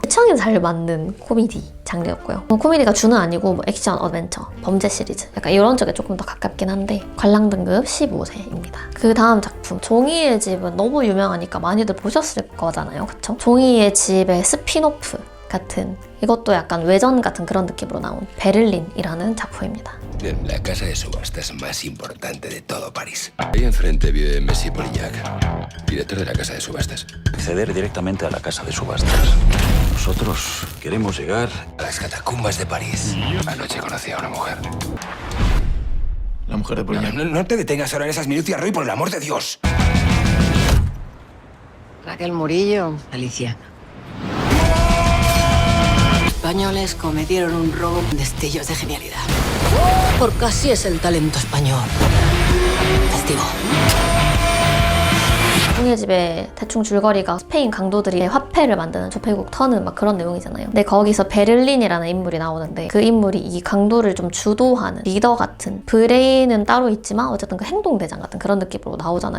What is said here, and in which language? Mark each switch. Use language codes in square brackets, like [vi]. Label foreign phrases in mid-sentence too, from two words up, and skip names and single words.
[ko] 시청에 잘 맞는 코미디 장르였고요. 코미디가 주는 아니고 뭐 액션, 어드벤처, 범죄 시리즈 약간 이런 쪽에 조금 더 가깝긴 한데 관람 등급 15세입니다. 그 다음 작품 종이의 집은 너무 유명하니까 많이들 보셨을 거잖아요. 그쵸? 종이의 집의 스피노프 같은, 이것도 약간 외전 같은 그런 느낌으로 나온 베를린이라는 작품입니다. [es] La casa de subastas más importante de todo París. Ahí enfrente vive Messi Polillac, director de la casa de subastas. Acceder directamente a la casa de subastas. Nosotros queremos llegar A las catacumbas de París. Anoche conocí a una mujer. La mujer de Polillac. No te detengas ahora en esas minucias, Roy, por el amor de Dios. Raquel Murillo, Alicia. Españoles cometieron un robo con destellos de genialidad. Porque así es el talento español. Testigo. [ko] 종이의 집에 대충 줄거리가 스페인 강도들이 화폐를 만드는 조폐국 터는 막 그런 내용이잖아요. 근데 거기서 베를린이라는 인물이 나오는데 그 인물이 이 강도를 좀 주도하는 리더 같은, 브레인은 따로 있지만 어쨌든 그 행동대장 같은 그런 느낌으로 나오잖아요.